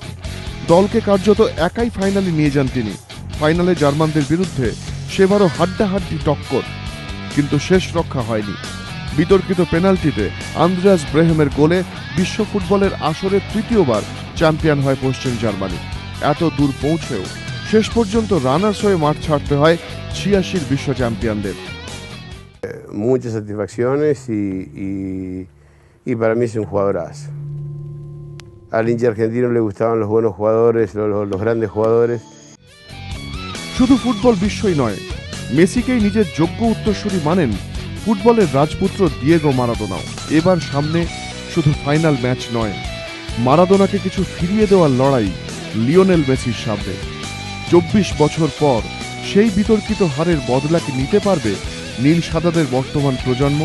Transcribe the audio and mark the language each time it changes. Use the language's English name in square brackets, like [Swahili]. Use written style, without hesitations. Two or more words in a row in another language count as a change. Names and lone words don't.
[Bangla] দলকে কার্যত একাই ফাইনালে নিয়ে যান তিনি। ফাইনালে জার্মানদের বিরুদ্ধে সেবারও হাড্ডাহাড্ডি টক্কর, কিন্তু শেষ রক্ষা হয়নি। বিতর্কিত পেনাল্টিতে আন্দ্রাস ব্রেহেমের গোলে বিশ্ব ফুটবলের আসরে তৃতীয়বার চ্যাম্পিয়ন হয় পশ্চিম জার্মানি। এত দূর পৌঁছেও শেষ পর্যন্ত রানার্স হয়ে মাঠ ছাড়তে হয় 86 বিশ্ব চ্যাম্পিয়নদের। [Spanish] Muchas satisfacciones y para mí es un jugadorazo. Al hincha argentino le gustaban los buenos jugadores, los grandes jugadores. [Bangla] শুধু ফুটবল বিশ্বই নয়, মেসিকেই নিজের যোগ্য উত্তরসূরি মানেন ফুটবলের রাজপুত্র দিয়েগো মারাদোনাও। এবার সামনে শুধু ফাইনাল ম্যাচ নয়, মারাদোনাকে কিছু ফিরিয়ে দেওয়ার লড়াই লিওনেল মেসির সামনে। 24 বছর পর সেই বিতর্কিত হারের বদলা কি নিতে পারবে নীল সাদাদের বর্তমান প্রজন্ম?